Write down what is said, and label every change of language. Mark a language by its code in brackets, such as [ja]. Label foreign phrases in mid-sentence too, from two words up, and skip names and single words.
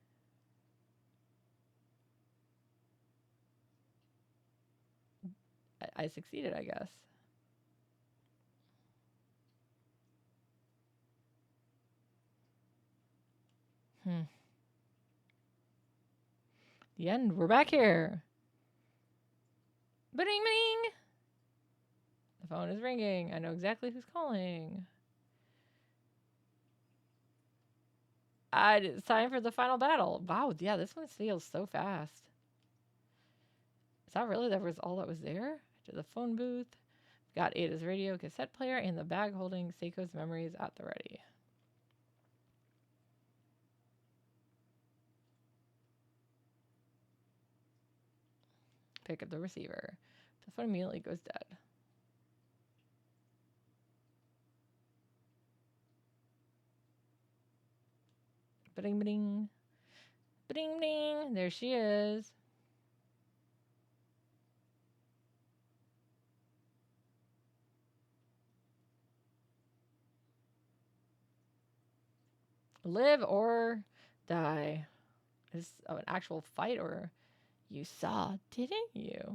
[en] I succeeded, I guess. The end. We're back here. Ba-ding, ba-ding. The phone is ringing. I know exactly who's calling. It's time for the final battle. Wow, yeah, this one feels so fast. Is that really all that was there? To the phone booth. Got Ada's radio, cassette player, and the bag holding Seiko's memories at the ready. Pick up the receiver. The phone immediately goes dead. Ba-ding, ba-ding. Ba-ding, ba-ding. There she is. Live or die. Is this an actual fight or you saw, didn't you?